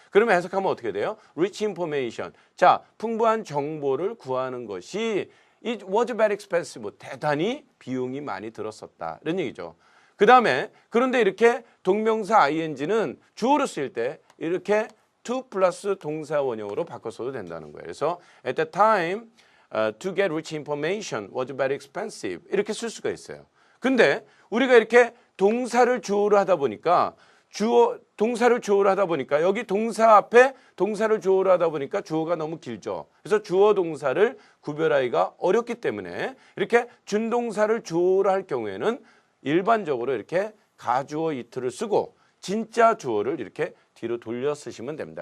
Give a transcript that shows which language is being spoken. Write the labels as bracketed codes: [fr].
[ko] 그러면 해석하면 어떻게 돼요? rich information. 자, 풍부한 정보를 구하는 것이 [en] it was very expensive. [ko] 대단히 비용이 많이 들었었다. 이런 얘기죠. 그 다음에 그런데 이렇게 동명사 ing는 주어로 쓰일 때 이렇게 to 플러스 동사 원형으로 바꿔서도 된다는 거예요. 그래서 [en] at the time to get rich information was very expensive [ko] 이렇게 쓸 수가 있어요. 근데 우리가 이렇게 동사를 주어로 하다 보니까 동사를 주어로 하다 보니까 여기 동사 앞에 동사를 주어로 하다 보니까 주어가 너무 길죠. 그래서 주어 동사를 구별하기가 어렵기 때문에 이렇게 준동사를 주어로 할 경우에는 일반적으로 이렇게 가주어 이트를 쓰고 진짜 주어를 이렇게 뒤로 돌려 쓰시면 됩니다.